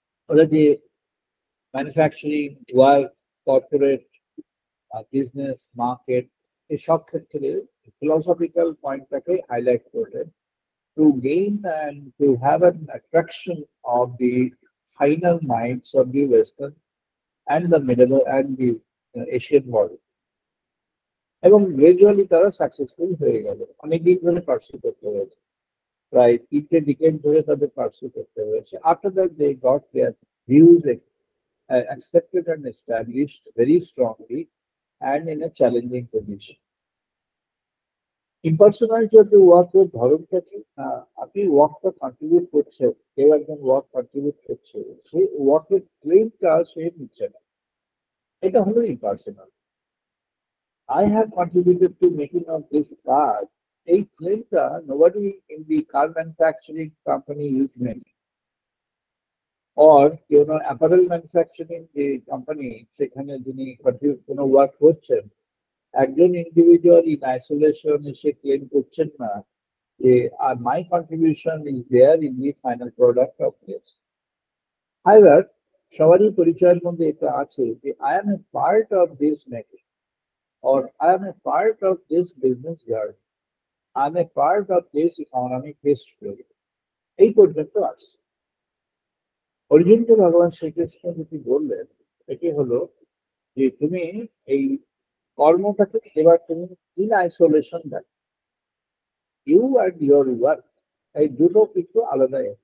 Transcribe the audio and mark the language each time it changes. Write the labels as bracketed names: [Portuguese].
[Bangla] ওরা যে manufacturing, work, corporate, business, market, এই সব ক্ষেত্রে ফিলোসফিক্যাল পয়েন্টটাকে হাইলাইট করলেন, [English] To gain and to have an attraction of the final minds of the western and the middle and the Asian world. [Bangla] এবং gradually তারা successful হয়ে গেল, অনেকদিন ধরে পার্সু করতে হয়েছে, প্রায় 3 ডিকেড ধরে তাদের পার্সু করতে হয়েছে। [English] After that they got their views accepted and established very strongly and in a challenging position. [Bangla] ইম্পার্সোনালিটি of the ওয়ার্কের ধরনটা কি? আপনি ওয়ার্কটা কন্ট্রিবিউট করছেন, কেউ একজন ওয়ার্ক কন্ট্রিবিউট করছে, সেই ওয়ার্কের ক্লেমটা সে নিচ্ছে না, এটা হলো impersonal. [English] I have contributed to making of this car. [Bangla] এই ক্লেমটা [English] nobody in the car manufacturing company is making. Or apparel manufacturing [Bangla] যে কোম্পানি, সেখানে যিনি কোনো ওয়ার্ক করছেন, একজন ইন্ডিভিজুয়াল ইন আইসোলেশন এসে ক্লেম করছেন না যে [English] My contribution is there in the final product of this. [Bangla] হাইবার সবারই পরিচয়ের মধ্যে এটা আছে যে [English] I am a part of this making, or I am a part of this business journey. I am a part of this economic history. [Bangla] এই পর্যন্ত আসছে। অর্জুনকে ভগবান শ্রীকৃষ্ণ যেটি বললেন, এটি হলো যে তুমি এই কর্মটাকে এবার তুমি ইন আইসোলেশন দেখো, [English] you and your work, [Bangla] এই দুটো কিছু আলাদা।